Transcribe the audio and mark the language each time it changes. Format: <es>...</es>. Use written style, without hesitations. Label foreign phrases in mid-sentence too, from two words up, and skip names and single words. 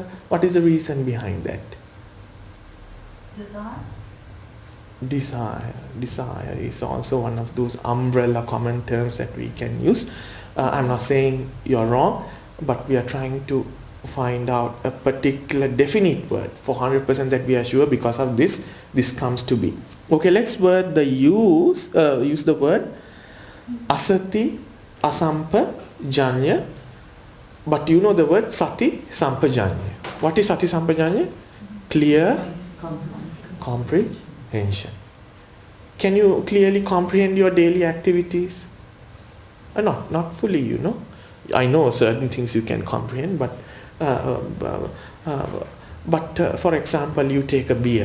<en>What is the reason behind that? Desire is also one of those umbrella common terms that we can use. I'm not saying you're wrong, but we are trying to find out a particular definite word for 100% that we are sure because of this comes to be. Okay, let's use the word</en> <pi>asati asampa janya,</pi> <en>but you know the word</en> <pi>sati sampajanya.</pi> <en>What is</en> <pi>sati sampajanya?</pi> <en>Clear comprehension. Can you clearly comprehend your daily activities? Not fully, I know certain things you can comprehend, but for example, you take a beer.</en>